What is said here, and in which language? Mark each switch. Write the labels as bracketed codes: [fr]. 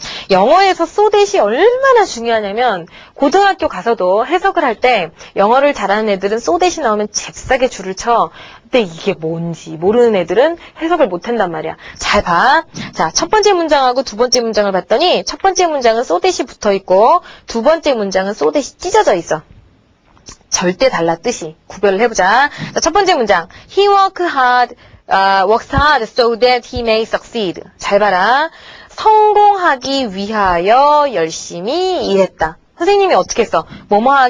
[ko] 영어에서 so that이 얼마나 중요하냐면, 고등학교 가서도 해석을 할 때, 영어를 잘하는 애들은 so that이 나오면 잽싸게 줄을 쳐. 근데 이게 뭔지 모르는 애들은 해석을 못 한단 말이야. 잘 봐. 자, 첫 번째 문장하고 두 번째 문장을 봤더니, 첫 번째 문장은 so that이 붙어 있고, 두 번째 문장은 so that이 찢어져 있어. 절대 달라 뜻이. 구별을 해보자. 자, 첫 번째 문장. [en] He works hard so that he may succeed. [ko] 잘 봐라. 성공하기 위하여 열심히 일했다. 선생님이 어떻게 했어? 뭐뭐 하기